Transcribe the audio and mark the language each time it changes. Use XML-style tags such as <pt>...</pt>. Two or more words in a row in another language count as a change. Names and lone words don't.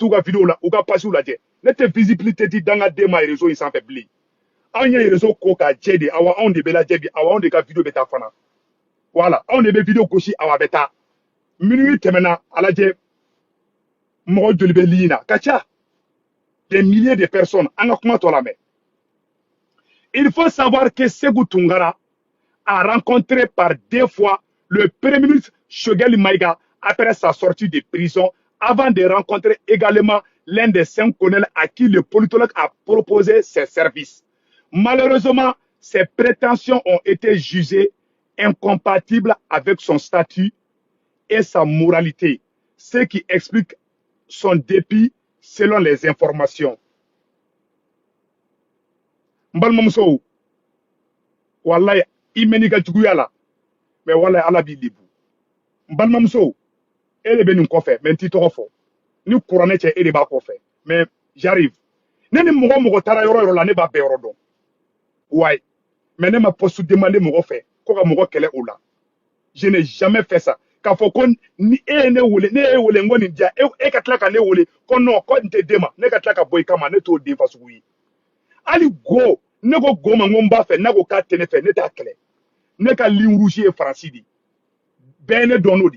<bm>t'u ka video la u ka page lajɛ ne tɛ visibilité di dangaden ma réseau in sanfɛ bilen anw ye réseau ko k'a jɛ de awa anw de bɛ lajɛ bi awa anw de ka video bɛ taa fana voilà anw de bɛ video gosi awa bɛ taa minute tɛmɛna a lajɛ mɔgɔ joli bɛ ligne na ka ca</bm> <fr>des milliers de personnes</fr> <bm>an ka kuma tɔ lamɛn</bm> <fr>il faut savoir que Sékou Tounkara a rencontré par 2 fois le premier ministre Choguel Maïga après sa sortie de prison avant de rencontrer également l'un des 5 colonels à qui le politologue a proposé ses services. Malheureusement, ses prétentions ont été jugées incompatibles avec son statut et sa moralité, ce qui explique son dépit selon les informations.</fr> <bm>Mbalmamso, wallahi imeni ka juguya la, mais wallahi ala b'i libu. Mbalmamso, ele be nin kɔfɛ, mais n t'i tɔgɔ fɔ. Ni kuranɛ cɛ e de b'a kɔfɛ,</bm> <fr>mais j'arrive.</fr> <bm>Ne ni mɔgɔ taara yɔrɔ yɔrɔ la ne b'a bɛɛ yɔrɔ dɔn.</bm> <fr>Ouais, mais</fr> <bm>ne ma poste demander mɔgɔ fɛ ko ka mɔgɔ kɛlɛ o la.</bm> <fr>Je n'ai jamais fait ça.</fr> <bm>K'a fɔ ko ni e ye ne wele, ne ye wele n ko nin diya, e ka tila ka ne wele ko non ko n tɛ den ma, ne ka tila ka bɔ i kama, ne t'o den fasugu ye. Hali go, ne ko go ma n ko n b'a fɛ, ne ko k'a tɛ ne fɛ, ne t'a kɛlɛ. Ne ka ligne rouge ye Faransi de. Bɛɛ ne dɔn n'o de.</bm>